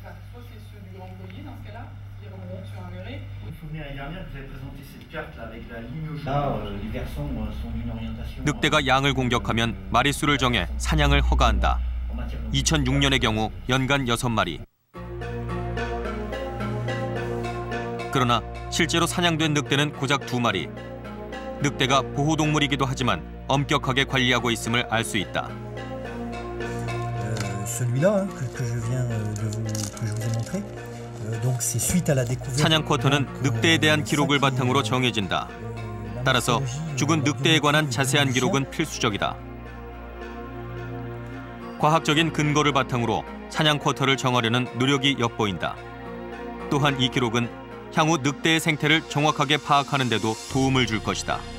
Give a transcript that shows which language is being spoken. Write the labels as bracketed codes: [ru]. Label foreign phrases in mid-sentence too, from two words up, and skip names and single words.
[ko] 늑대가 양을 공격하면 마리수를 정해 사냥을 허가한다. 2006년의 경우 연간 6마리. 그러나 실제로 사냥된 늑대는 고작 2마리. 늑대가 보호동물이기도 하지만 엄격하게 관리하고 있음을 알 수 있다. [fr] Celui-là que je vous ai montré. Donc c'est suite à la découverte. [ko] 사냥 쿼터는 늑대에 대한 기록을 바탕으로 정해진다. 따라서 죽은 늑대에 관한 자세한 기록은 필수적이다. 과학적인 근거를 바탕으로 사냥 쿼터를 정하려는 노력이 엿보인다. 또한 이 기록은 향후 늑대의 생태를 정확하게 파악하는 데도 도움을 줄 것이다.